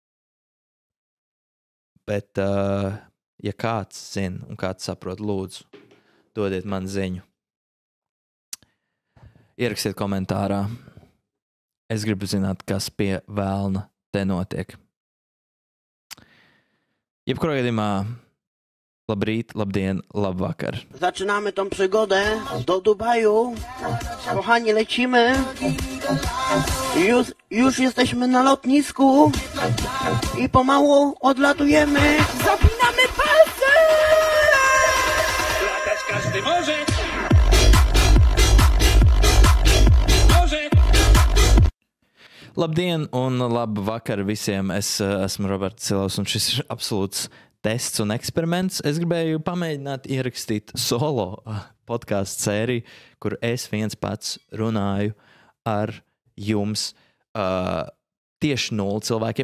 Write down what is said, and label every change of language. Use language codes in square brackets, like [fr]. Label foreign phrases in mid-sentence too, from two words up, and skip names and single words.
[lv] Bet, ja kāds zina un kāds saprot, lūdzu, dodiet man ziņu. Ierakstiet komentārā. Es gribu zināt, kas pie vēlna te notiek. Jebkurā gadījumā labrīt, labdien, labvakar. [pl] Zaczynamy tą przygodę do Dubaju. Kochani, lecimy. Już jesteśmy na lotnisku i pomału odlatujemy. Zapinamy palce! Latać każdy może. [lv] Labdien un labu vakar visiem. Es esmu Roberts Silovs un šis ir absolūts tests un eksperiments. Es gribēju pamēģināt ierakstīt solo podcastu sēriju, kur es viens pats runāju ar jums tieši 0 cilvēkiem.